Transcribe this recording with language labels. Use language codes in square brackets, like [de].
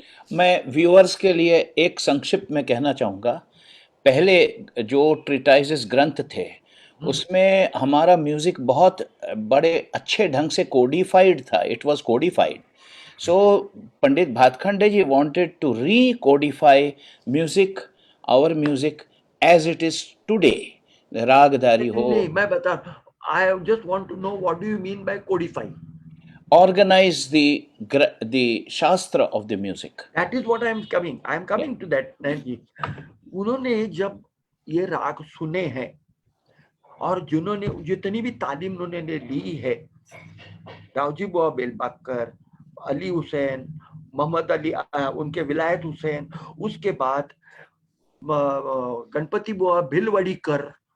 [hi] मैं व्यूअर्स के लिए एक संक्षिप्त में कहना चाहूँगा, पहले जो ट्रीटाइजेस ग्रंथ थे उसमें हमारा म्यूजिक बहुत बड़े अच्छे ढंग से कोडिफाइड था, [en] It was codified. So Pandit Bhatkhande ji wanted to recodify music, our music as it is today, [hi] रागधारी हो, नहीं, मैं बता, [en] I just want to know what do you mean by codify. organize the shastra of the music. That is what I am coming to that, Nayan ji. [hi] उन्होंने जब ये राग सुने हैं और जिन्होंने जितनी भी तालीम उन्होंने ली है, रावजी बुआ बेलबाकर, अली हुसैन, मोहम्मद अली, उनके विलायत हुसैन, उसके बाद गणपति बुआ भिलवड़ीकर।